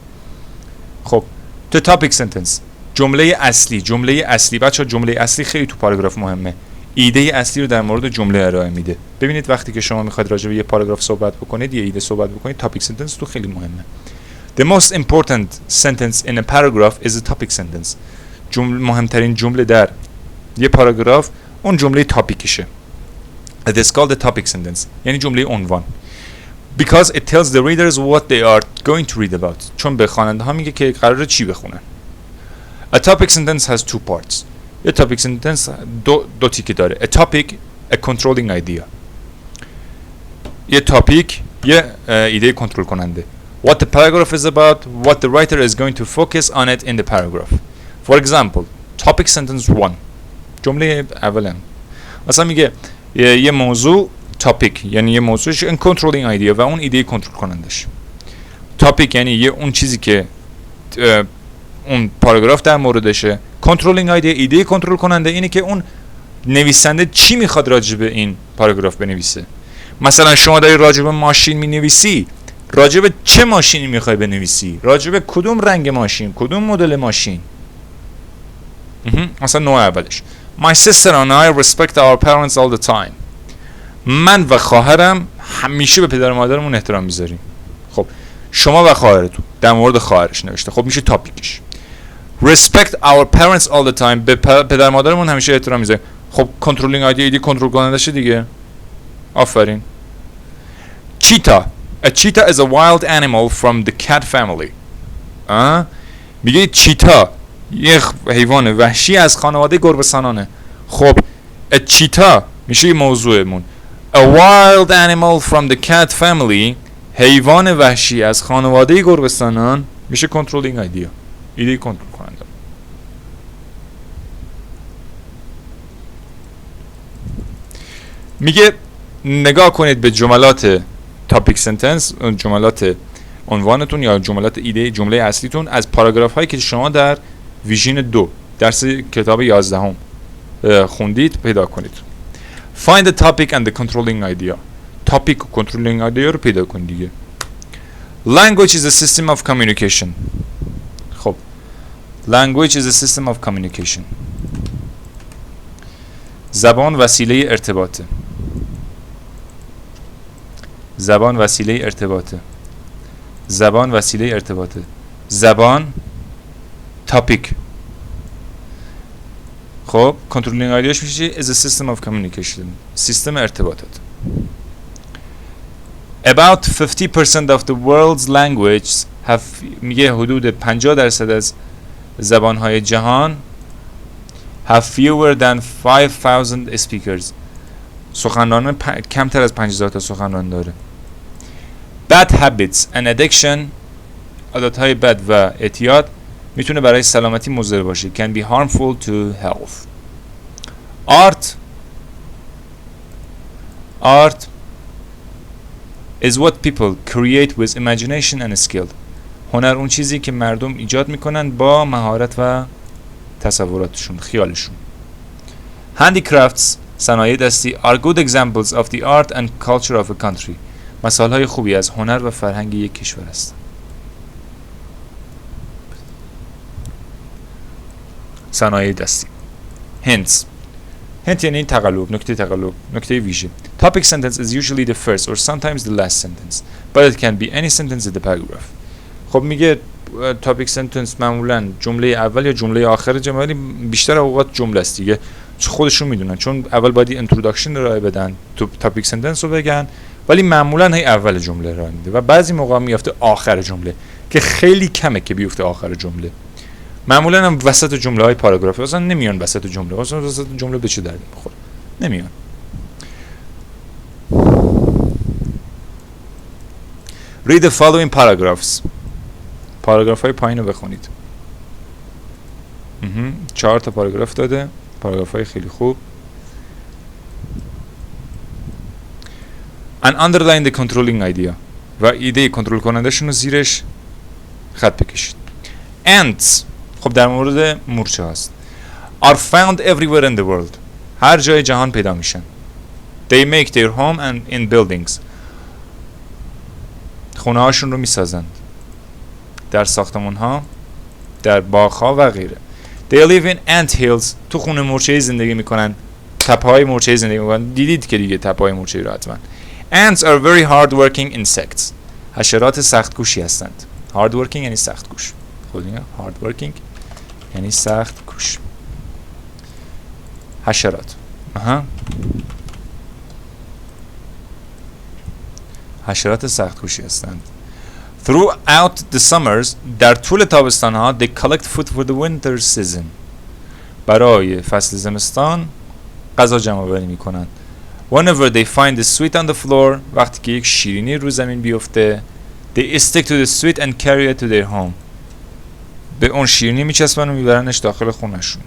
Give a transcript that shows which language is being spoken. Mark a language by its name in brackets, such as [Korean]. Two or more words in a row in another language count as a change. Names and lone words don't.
[Persian] خب تو [English] topic sentence [Persian] جمله اصلی بچه‌ها جمله اصلی خیلی تو پاراگراف مهمه. ایده اصلی رو در مورد جمله ارائه میده. ببینید وقتی که شما میخواید راجع به یه پاراگراف صحبت بکنید یه ایده صحبت بکنید [English] topic sentence [Persian] تو خیلی مهمه. [English] The most important sentence in a paragraph is a topic sentence. [Persian] مهمترین جمله در یه پاراگراف اون جمله تاپیکشه. [English] It is called a topic sentence. [Persian] یعنی جمله عنوان. [English] Because it tells the readers what they are going to read about. [Persian] چون به خواننده ها میگه که قراره چی بخونن. [English] A topic sentence has two parts. [Persian] یه [English] topic sentence [Persian] دو تیکه داره. [English] A topic, a controlling idea. [Persian] یه تاپیک یه ایده کنترل کننده. [English] What the paragraph is about, what the writer is going to focus on it in the paragraph. For example, topic sentence 1. [Persian] جمله اولا مثلا میگه یه موضوع topic یعنی یه موضوع [English] controlling idea [Persian] و اون ایده کنترل کنندش. topic یعنی یه اون چیزی که اون پاراگراف در موردشه. [English] controlling idea [Persian] ایده کنترل کننده اینه که اون نویسنده چی میخواد راجع به این پاراگراف بنویسه. مثلا شما داری راجع به ماشین مینویسی، راجع به چه ماشینی میخوای بنویسی؟ راجع به کدوم رنگ ماشین، کدوم مدل ماشین؟ مثلا نوع اولش [English] My sister and I respect our parents all the time. [Persian] من و خواهرم همیشه به پدر و مادرمون احترام میذاریم. خب شما و خواهرتون در مورد خواهرش نوشته، خب میشه تاپیکش. [English] Respect our parents all the time. [Persian] به پدر مادرمون همیشه احترام میذاریم. خب [English] controlling idea [Persian] ایدی کنترل کنندشه دیگه. آفرین. [English] Cheetah. A cheetah is a wild animal from the cat family. [Persian] میگه چیتا یه حیوان وحشی از خانواده گربه‌سنانه. خب [English] a cheetah [Persian] میشه موضوعمون. [English] A wild animal from the cat family، [Persian] حیوان وحشی از خانواده گربه‌سنان، میشه [English] controlling idea, [Persian] ایده کنترل کننده. میگه نگاه کنید به جملات [English] topic sentence, [Persian] جملات عنوانتون یا جملات ایده جمله اصلیتون از پاراگراف هایی که شما در ویژن 2 درس کتاب 11 خوندید پیدا کنید. [English] Find the topic and the controlling idea. [Persian] Topic و [English] controlling idea [Persian] رو پیدا کنید دیگه. [English] Language is a system of communication. خب language is a system of communication. [Persian] زبان وسیله ارتباطه. زبان وسیله ارتباطه. زبان وسیله ارتباطه. زبان topic. خب [English] controlling idea [Persian] میشه [English] is a system of communication. [Persian] سیستم ارتباطات. [English] About 50% of the world's languages have، [Persian] میگه حدود 50% از زبانهای جهان [English] have fewer than 5,000 speakers. [Persian] سخنران کمتر از 50,000 تا سخنران داره. [English] Bad habits and addiction، [Persian] عادتهای بد و اعتیاد میتونه برای سلامتی مضر باشه. [English] Can be harmful to health. Art is what people create with imagination and skill. [Persian] هنر اون چیزی که مردم ایجاد میکنن با مهارت و تصوراتشون، خیالشون. [English] Handicrafts، [Persian] صنایع دستی [English] are good examples of the art and culture of a country. [Persian] مثالهای خوبی از هنر و فرهنگ یک کشور است. صنایع دستی. Hints. Hint یعنی تقلب، نکته تقلب، نکته ویژه. [English] Topic sentence is usually the first or sometimes the last sentence, but it can be any sentence in the paragraph. [Persian] خب میگه [English] topic sentence [Persian] معمولا جمله اول یا جمله آخر جمله، بیشتر اوقات جمله است دیگه. خودشون میدونن چون اول باید introduction رو بدن، تو [English] topic sentence [Persian] رو بگن، ولی معمولا هی اول جمله رو میده و بعضی موقع میافته آخر جمله که خیلی کمه که بیفته آخر جمله. معمولا هم وسط جمله های پاراگراف اصلا نمیان. وسط جمله اصلا وسط جمله به چه دردی میخوره؟ نمیان. [English] Read the following paragraphs. [Persian] پاراگراف های پایین رو بخونید. 4 تا پاراگراف داده، پاراگراف های خیلی خوب. [English] And underline the controlling idea. [Persian] و ایده کنترل کنندهشون رو زیرش خط بکشید. Ants، خب در مورد مورچه هست. [English] Are found everywhere in the world. [Persian] هر جای جهان پیدا میشن. They make their home and in buildings. خونه هاشون رو میسازند. در ساختمان ها، در باغ ها و غیره. [English] They live in ant hills. [Persian] تو خونه مورچه‌ای زندگی میکنن. تپه های مورچه‌ای زندگی میکنن. دیدید که دیگه تپه های مورچه‌ای رو حتما. [English] Ants are very hard-working insects. [Persian] حشرات سخت کوشی هستند. Hard-working یعنی سخت کوش. خود میگم hard-working یعنی سخت کوش. حشرات. حشرات سخت کوشی هستند. [English] Throughout the summers، [Persian] در طول تابستان ها [English] they collect food for the winter season. [Persian] برای فصل زمستان غذا جمع آوری میکنند. [English] Whenever they find a sweet on the floor، [Persian] وقتی که یک شیرینی رو زمین بیفته، [English] they stick to the sweet and carry it to their home. [Persian] به اون شیرینی میچسبن و میبرنش داخل خونشون.